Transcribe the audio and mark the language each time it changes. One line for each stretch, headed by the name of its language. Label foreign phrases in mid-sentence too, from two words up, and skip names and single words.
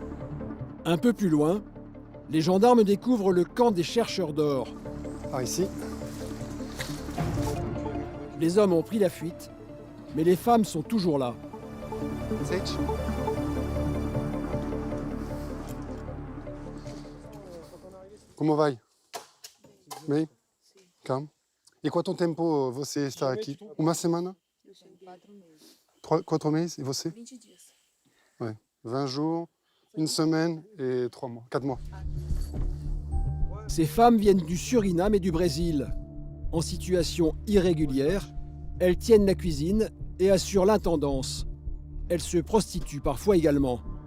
French: Un peu plus loin, les gendarmes découvrent le camp des chercheurs d'or. Par ici. Les hommes ont pris la fuite, mais les femmes sont toujours là. Comment va?
Portuguese: Bem? Calma. E quanto tempo você está aqui? Uma semana? 4 meses. E você? 20 dias.
French: Ouais. 20 jours, une semaine et 4 mois. Ces femmes viennent du Suriname et du Brésil. En situation irrégulière, elles tiennent la cuisine et assurent l'intendance. Elles se prostituent parfois également.